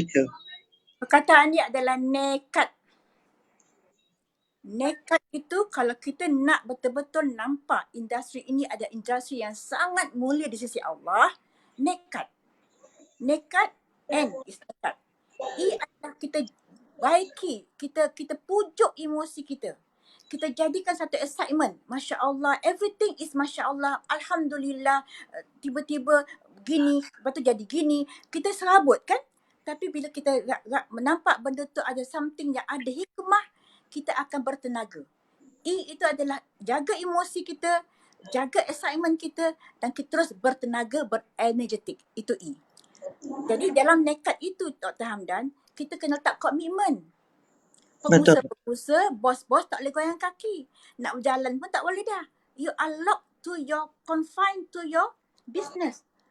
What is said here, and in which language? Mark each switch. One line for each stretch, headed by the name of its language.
Malay: Perkataan ni adalah nekat. Nekat itu kalau kita nak betul-betul nampak industri ini ada industri yang sangat mulia di sisi Allah, nekat.
English: Nekat, N is nekat.
Malay: E adalah kita baiki, kita pujuk emosi kita. Kita jadikan satu excitement.
English: Masya Allah, everything is Masya Allah.
Malay: Alhamdulillah, tiba-tiba gini, lepas tu jadi gini. Kita serabut kan? Tapi bila kita menampak benda tu ada something yang ada hikmah, kita akan bertenaga. E itu adalah jaga emosi kita, jaga excitement kita dan kita terus bertenaga, berenergetik. Itu E. Jadi dalam nekat itu Dr. Hamdan, kita kena letak komitmen. Pengusaha-pengusaha, bos-bos tak boleh goyang kaki. Nak berjalan pun tak boleh dah.
English: You are locked to your, confined to your business.